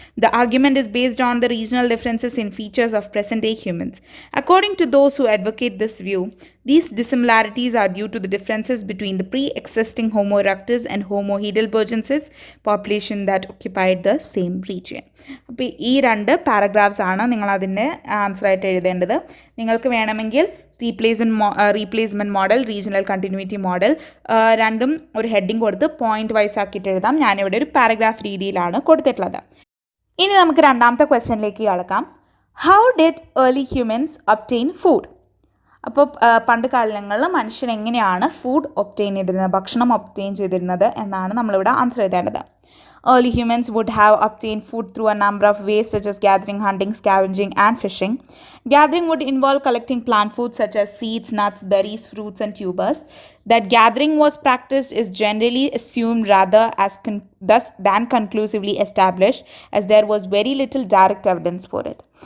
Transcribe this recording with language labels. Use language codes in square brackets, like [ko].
[en] The argument is based on the regional differences in features of present-day humans. According to those who advocate this view, these dissimilarities are due to the differences between the pre-existing Homo erectus and Homo heidelbergensis population that occupied the same region. [ml] അപ്പോൾ ഈ 2 paragraphs ആണ് നിങ്ങൾ അതിൻ്റെ answer ആയിട്ട് എഴുതേണ്ടത്. നിങ്ങൾക്ക് വേണമെങ്കിൽ replacement model, regional continuity model രണ്ടും ഒരു ഹെഡിങ് കൊടുത്ത് പോയിന്റ് വൈസ് ആക്കിയിട്ട് എഴുതാം. ഞാനിവിടെ ഒരു പാരഗ്രാഫ് രീതിയിലാണ് കൊടുത്തിട്ടുള്ളത്. ഇനി നമുക്ക് രണ്ടാമത്തെ ക്വസ്റ്റ്യനിലേക്ക് കടക്കാം. [en] How did early humans obtain food? [ml] അപ്പോൾ പണ്ട് കാലങ്ങളിൽ മനുഷ്യൻ എങ്ങനെയാണ് ഫുഡ് ഒബ്റ്റെയിൻ ചെയ്തിരുന്നത്, ഭക്ഷണം ഒബ്റ്റെയിൻ ചെയ്തിരുന്നത് എന്നാണ് നമ്മളിവിടെ ആൻസർ എഴുതേണ്ടത്. [en] Early humans would have obtained food through a number of ways such as gathering, hunting, scavenging, and fishing. Gathering would involve collecting plant foods such as seeds, nuts, berries, fruits, and tubers. That gathering was practiced is generally assumed rather than conclusively established, as there was very little direct evidence for it.